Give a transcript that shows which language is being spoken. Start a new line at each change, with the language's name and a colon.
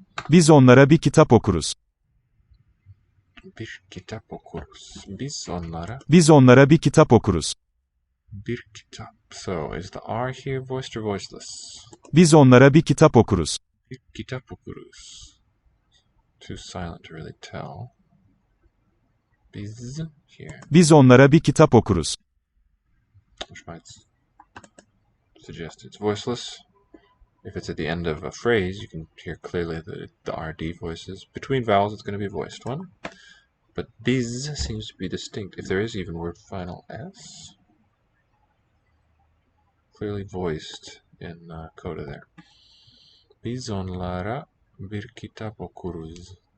Turkish: Biz onlara bir kitap okuruz. Bir kitap okuruz. Biz onlara bir kitap okuruz. Bir kitap.
English: So, is the R here voiced or voiceless?
Turkish: Biz onlara bir kitap okuruz. Bir kitap okuruz.
English: Too silent to really tell. Biz here.
Turkish: Biz onlara bir kitap okuruz.
English: Which might suggest it's voiceless. If it's at the end of a phrase, you can hear clearly the RD voices. Between vowels, it's going to be a voiced one. But biz seems to be distinct, if there is even word final S. Clearly voiced in coda there.
Turkish: Biz onlara bir kitap okuruz.